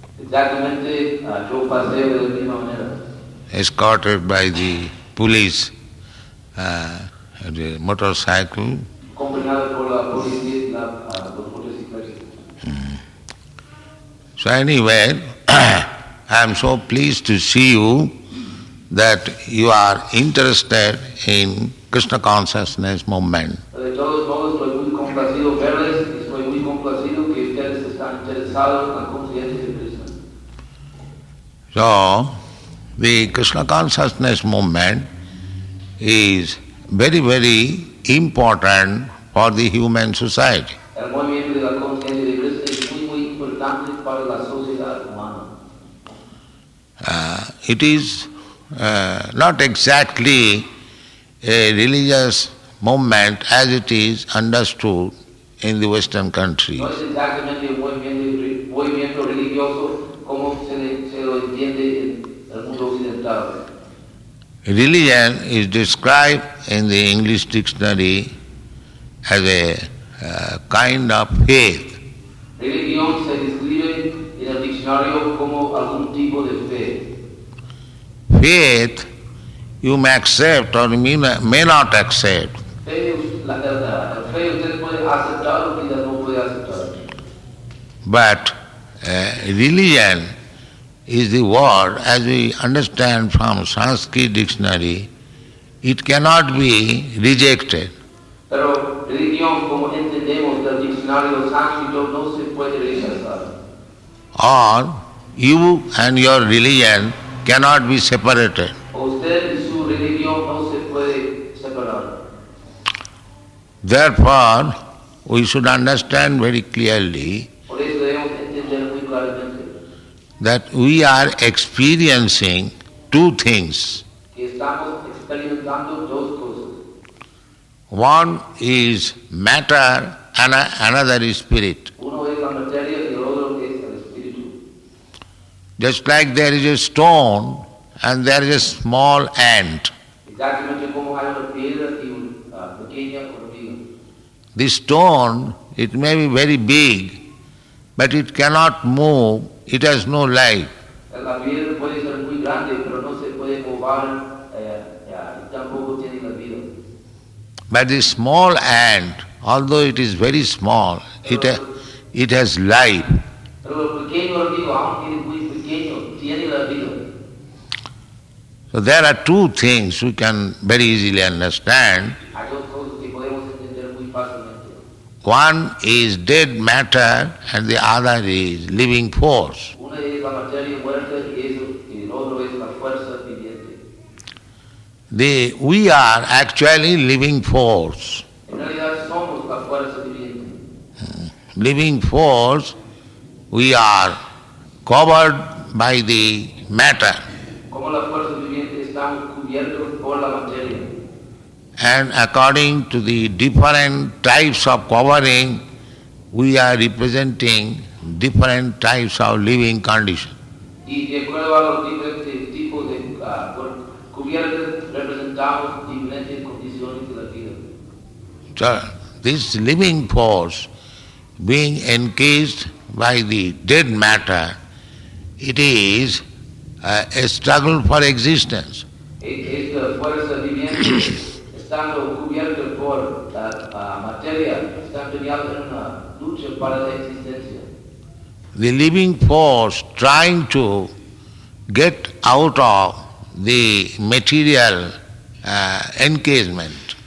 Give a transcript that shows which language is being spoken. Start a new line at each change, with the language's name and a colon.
Spanish: Exactamente, yo paseo de la misma manera.
English: escorted by the police, the motorcycle.
Spanish: Acompañado por la policía, los motociclistas.
English: So anyway, I am so pleased to see you that you are interested in Krishna consciousness movement.
Spanish: De todos modos, estoy muy complacido verles y estoy muy complacido que ustedes están interesados en la conciencia de Krishna.
English: So, the Krishna consciousness movement is very, very important for the human society.
Spanish: El movimiento de la conciencia de Krishna es muy importante para la sociedad humana.
English: It is not exactly a religious movement as it is understood in the Western countries.
Spanish: No es exactamente un movimiento religioso como se lo entiende en el mundo occidental.
English: Religion is described in the English dictionary as a kind of faith.
Spanish: Religión se describe en el diccionario como algún tipo de fe.
English: Faith you may accept or may not accept.
Spanish: Fe, el fe usted puede aceptar o quizás no puede aceptar.
English: But religion is the word, as we understand from Sanskrit dictionary, it cannot be rejected.
Spanish: Pero religión, como entendemos del diccionario sánscrito, no se puede rechazar.
English: Or you and your religion cannot be separated.
Spanish: Usted y su religión no se puede separar.
English: Therefore, we should understand very clearly
Spanish: Por eso debemos entender muy claramente
English: that we are experiencing two things.
Spanish: que estamos experimentando dos cosas.
English: One is matter and another is spirit.
Spanish: Uno es la materia y el otro es el espíritu.
English: Just like there is a stone and there is a small ant.
Spanish: Exactamente como hay una piedra y una pequeña hormiga.
English: The stone, it may be very big, but it cannot move, it has no life.
Spanish: La piedra puede ser muy grande, pero no se puede mover, y tampoco tiene la vida.
English: But the small ant, although it is very small, it has life.
Spanish: Pero el pequeño hormigo, aunque es muy pequeño, tiene la vida.
English: So there are two things we can very easily understand.
Spanish: Hay dos cosas que podemos entender muy fácilmente.
English: One is dead matter and the other is living force.
Spanish: Uno Una es la materia muerta y el otro es la fuerza viviente.
English: We are actually living force.
Spanish: En realidad somos la fuerza viviente.
English: Living force, we are covered by the matter.
Spanish: Como la fuerza viviente estamos cubiertos por la materia.
English: And according to the different types of covering, we are representing different types of living condition.
Spanish: Y de acuerdo a los diferentes tipos de cubiertas, representamos diferentes condiciones de la vida.
English: So, this living force being encased by the dead matter, it is a struggle for existence.
Spanish: Esta fuerza viviente, estando cubierta por la materia, está empeñada en una lucha para la existencia.
English: The living force trying to get out of the material encasement.